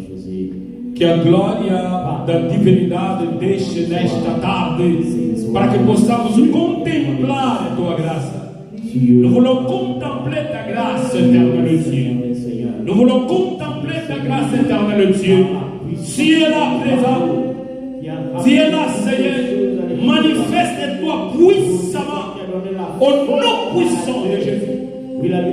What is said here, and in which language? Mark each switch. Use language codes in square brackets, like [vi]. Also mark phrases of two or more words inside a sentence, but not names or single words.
[pt] Que a glória da divindade deixe nesta tarde para que possamos contemplar a Tua graça. [fr] Nous voulons contempler ta grâce, éternel Dieu. Nous voulons contempler ta grâce, éternel Dieu. Tu es là présent. Tu es là, Seigneur. Manifeste-toi puissamment au nom puissant de Jésus.